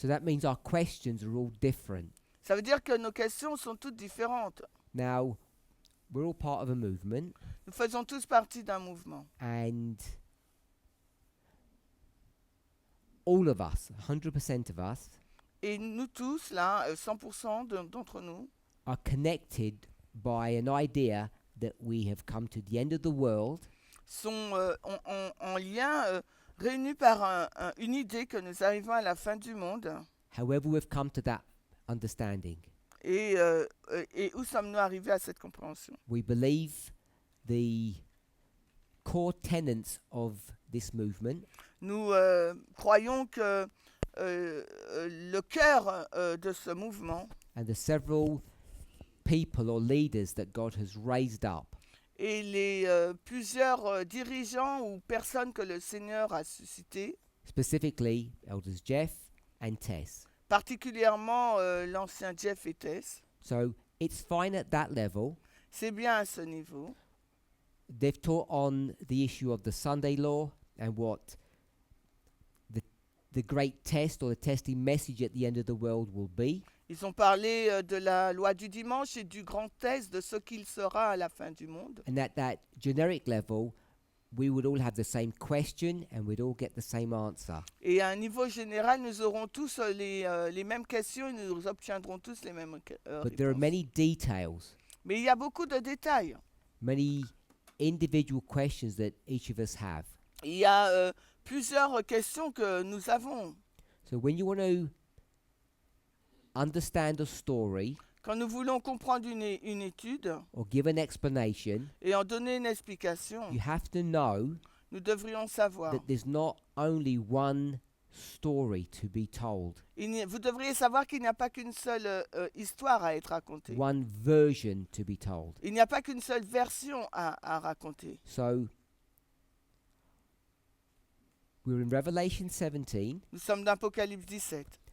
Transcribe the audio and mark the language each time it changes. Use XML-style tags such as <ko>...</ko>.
<en>So that means our questions are all different.</en> <fr>Ça veut dire que nos questions sont toutes différentes.</fr> <en>Now, we're all part of a movement,</en> <fr>Nous faisons tous partie d'un mouvement.</fr> <en>and all of us, 100% of us,</en> <fr>Et nous tous, là, 100% d'entre nous,</fr> <en>are connected by an idea that we have come to the end of the world,</en> <fr>sont en lien, réunis par une idée que nous arrivons à la fin du monde.</fr> <en>however we've come to that understanding.</en> <fr>Et où sommes-nous arrivés à cette compréhension?</fr> <en>We believe the core tenets of this movement</en> <fr>Nous croyons que le cœur de ce mouvement</fr> <en>and the several people or leaders that God has raised up</en> <fr>et les plusieurs dirigeants ou personnes que le Seigneur a suscités,</fr> <en>specifically Elders Jeff and Tess.</en> <fr>particulièrement l'ancien Jeff et Tess,</fr> <en>So it's fine at that level.</en> <fr>c'est bien à ce niveau.</fr> <en>They've taught on the issue of the Sunday law and what the great test or the testing message at the end of the world will be.</en> <fr>Ils ont parlé de la loi du dimanche et du grand test de ce qu'il sera à la fin du monde.</fr> <en>And at that generic level, we would all have the same question and we'd all get the same answer.</en> <fr>Et à un niveau général, nous aurons tous les mêmes questions et nous obtiendrons tous les mêmes</fr> <en>But there are</en> <fr>réponses.</fr> <en>many details,</en> <fr>Mais il y a beaucoup de détails.</fr> <en>many individual questions that each of us have.</en> <fr>Il y a plusieurs questions que nous avons.</fr> <en>So when you want to understand a story</en> <fr>Quand nous voulons comprendre une étude</fr> <en>or give an explanation,</en> <fr>et en donner une explication,</fr> <en>you have to know</en> <fr>nous devrions savoir.</fr> <en>that there's not only one story to be told,</en> <fr>Vous devriez savoir qu'il n'y a pas qu'une seule histoire à être racontée.</fr> <en>one version to be told.</en> <fr>Il n'y a pas qu'une seule version à raconter.</fr> <en>So we're in Revelation 17.</en> <fr>Nous sommes d'Apocalypse 17.</fr>